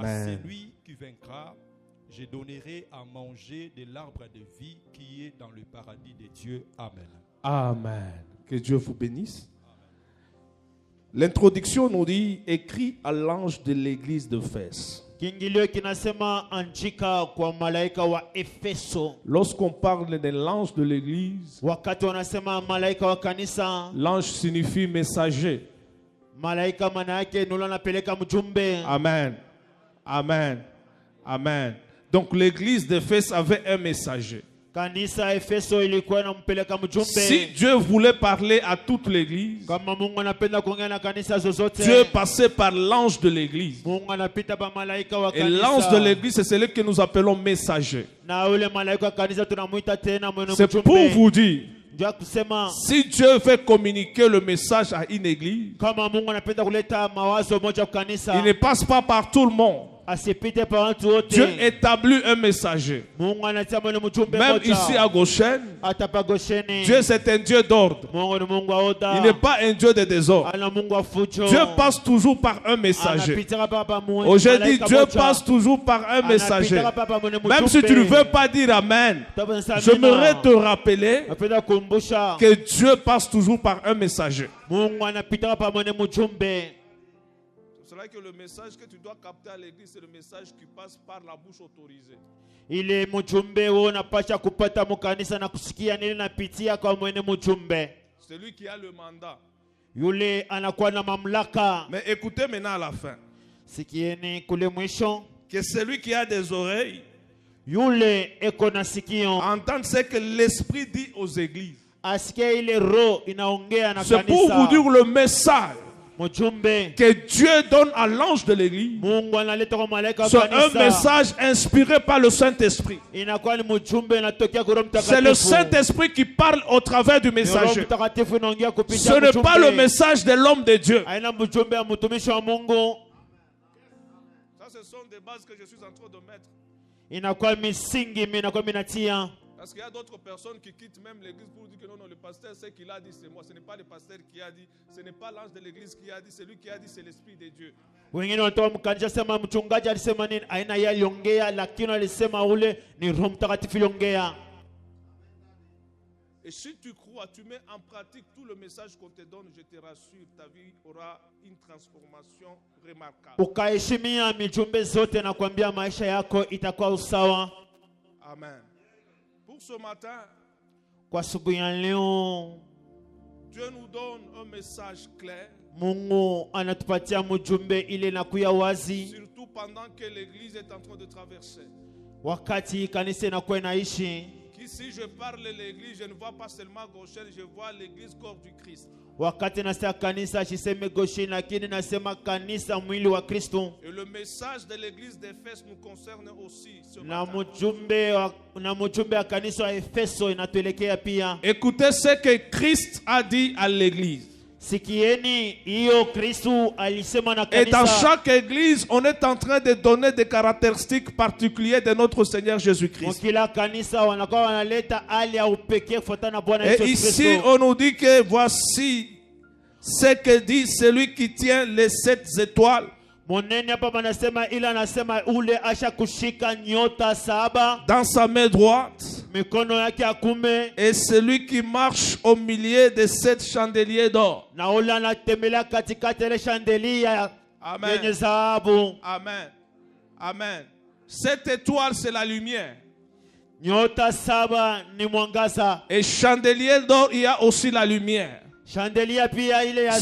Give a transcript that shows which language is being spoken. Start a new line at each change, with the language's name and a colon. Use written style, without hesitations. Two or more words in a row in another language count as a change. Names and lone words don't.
French: À celui qui vaincra, je donnerai à manger de l'arbre de vie qui est dans le paradis de Dieu. Amen. Amen. Que Dieu vous bénisse. L'introduction nous dit, écrit à l'ange de l'église d'Éphèse.
Swahili: Kiingilio kinasema andika kwa malaika wa Efeso.
French: Lorsqu'on parle de l'ange de l'église,
Swahili: Wakati wanasema malaika wa kanisa,
French: l'ange signifie messager.
Swahili: malaika maana yake ndio anapeleka mjumbe.
French: Amen. Amen. Amen. Donc l'église d'Éphèse avait un messager.
Swahili: Kanisa Efeso ilikuwa inampeleka mjumbe.
French: Si Dieu voulait parler à toute l'église,
Swahili: Kama Mungu anapenda kuongea na kanisa zozote,
French: Dieu passait par l'ange de l'église.
Swahili: Mungu anapita pa malaika wa
French: Et
Swahili: kanisa.
French: l'ange de l'église, c'est celui que nous appelons messager.
Swahili: Na ule malaika wa kanisa tunamuita tena mwenye
French: C'est
Swahili: mjumbe.
French: pour vous dire,
Swahili: Ndio kusema
French: si Dieu veut communiquer le message à une église,
Swahili: kama Mungu anapenda kuleta mawazo moja kwa kanisa,
French: il ne passe pas par tout le monde.
Swahili: asipite pa watu wote.
French: Dieu établit un messager.
Swahili: Mungu anatia mwenye mjumbe
French: Même
Swahili: moja.
French: ici à Goshen,
Swahili: Hata pa Gosheni.
French: Dieu c'est un Dieu d'ordre.
Swahili: Mungu ni Mungu wa oda.
French: Il n'est pas un Dieu de désordre.
Swahili: Ana Mungu wa fujo.
French: Dieu passe toujours par un messager.
Swahili: Anapita pa pa mwenye
French: Aujourd'hui,
Swahili: malaika
French: Dieu
Swahili: moja.
French: passe toujours par un messager.
Swahili: Anapita pa pa mwenye
French: Même
Swahili: mjumbe.
French: si tu ne veux pas dire Amen, j'aimerais te rappeler
Swahili: Napenda kukumbusha
French: que Dieu passe toujours par un messager.
Swahili: Mungu anapita pa mwenye mjumbe.
French: C'est vrai que le message que tu dois capter à l'église, c'est le message qui passe par la bouche autorisée.
Swahili: Ile mjumbe wewe unapasha kupata mkanisa na kusikia nini napitia kwa mwenye mjumbe.
French: C'est lui qui a le mandat.
Swahili: Yule anakuwa na mamlaka.
French: Mais écoutez maintenant à la fin.
Swahili: Sikieni kule mwisho.
French: Que celui qui a des oreilles
Swahili: Yule eko na sikio.
French: entende ce que l'Esprit dit aux églises.
Swahili: Asikia ile roho inaongea na
French: C'est pour vous
Swahili: kanisa.
French: dire le message
Swahili: Mjumbe.
French: que Dieu donne à l'ange de l'église.
Swahili: Mungu analeta kwa malaika wa
French: C'est un
Swahili: kanisa.
French: message inspiré par le Saint-Esprit.
Swahili: Inakuwa ni mjumbe inatokea kwa Roho
French: C'est le
Swahili: Mtakatifu.
French: Saint-Esprit qui parle au travers du
Swahili: Roho
French: messager.
Swahili: Mtakatifu inaongea kupitia
French: Ce n'est
Swahili: mjumbe.
French: pas le message de l'homme de Dieu.
Swahili: Haina mjumbe ya mtumishi wa Mungu.
French: Ça, ce sont des bases que je suis en train de mettre.
Swahili: Inakuwa misingi mimi inakuwa minatia.
French: Parce qu'il y a d'autres personnes qui quittent même l'église pour dire que non, le pasteur, c'est qu'il a dit, c'est moi. Ce n'est pas le pasteur qui a dit, ce n'est pas l'ange de l'église qui a dit, c'est lui qui a dit, c'est l'Esprit de Dieu.
Swahili: Wengine wanatoka mkanisa sema mchungaji alisema nini, aina yeye aliongea, lakini alisema ule ni Roho Mtakatifu aliongea.
French: Et si tu crois, tu mets en pratique tout le message qu'on te donne, je te rassure, ta vie aura une transformation remarquable.
Swahili: Ukaheshimia mijumbe zote na kuambia maisha yako itakuwa usawa.
French: Amen. Pour ce matin,
Swahili: Kwa siku ya leo
French: Dieu nous donne un message clair.
Swahili: Mungu anatupatia mjumbe ile na kuya wazi.
French: Surtout pendant que l'église est en train de traverser.
Swahili: Wakati kanisa inakuwa inaishi.
French: Si je parle de l'église, je ne vois pas seulement Goshen, je vois l'église corps du Christ.
Swahili: Wakati nasema kanisa siseme Goshen, lakini nasema kanisa mwili wa Kristo.
French: Et le message de l'église d'Éphèse nous concerne aussi ce
Swahili: Na
French: matin.
Swahili: mjumbe wa kanisa wa Efeso inatuelekea pia.
French: Écoutez ce que Christ a dit à l'église.
Swahili: Sikieni hiyo Kristo alisema na
French: Et dans
Swahili: kanisa.
French: chaque église, on est en train de donner des caractéristiques particulières de notre Seigneur Jésus-Christ.
Swahili: Kila kanisa wanakuwa wanaleta hali ya upekee kufuatana na Bwana
French: Et
Swahili: Yesu
French: ici,
Swahili: Kristo.
French: on nous dit que voici ce que dit celui qui tient les 7 étoiles.
Swahili: Monene hapa banasema ila anasema ule asha kushika nyota 7
French: Dans sa main droite,
Swahili: mikono yake ya kume,
French: et celui qui marche au milieu de 7 chandeliers d'or.
Swahili: na ule anatembelea katikati ya shandelia
French: Amen.
Swahili: yenye dhahabu.
French: Amen. Amen. Cette étoile, c'est la lumière.
Swahili: Nyota 7 ni mwangaza.
French: Et chandelier d'or, il y a aussi la lumière.
Swahili: Shandelia pia ile ya